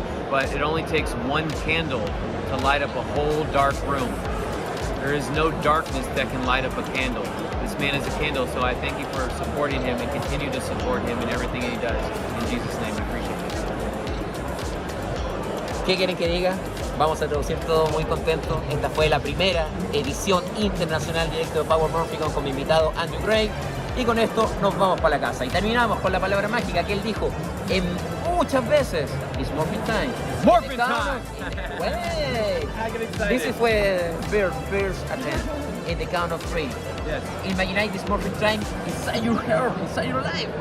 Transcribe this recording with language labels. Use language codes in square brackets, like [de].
[en] But it only takes one candle to light up a whole dark room. There is no darkness that can light up a candle. This man is a candle, so I thank you for supporting him and continue to support him in everything he does. In Jesus' name, we appreciate it. [es] ¿Qué quieren que diga? Vamos a traducir todo muy contento. Esta fue la primera edición internacional directo de Power Morphicon con mi invitado Andrew Gray. Y con esto nos vamos para la casa. Y terminamos con la palabra mágica que él dijo muchas veces. [en] It's morphing time. Morphing time! Wait. This is where first attempt. In the count of 3. Yes. Imagine this morphing time inside your heart, inside your life.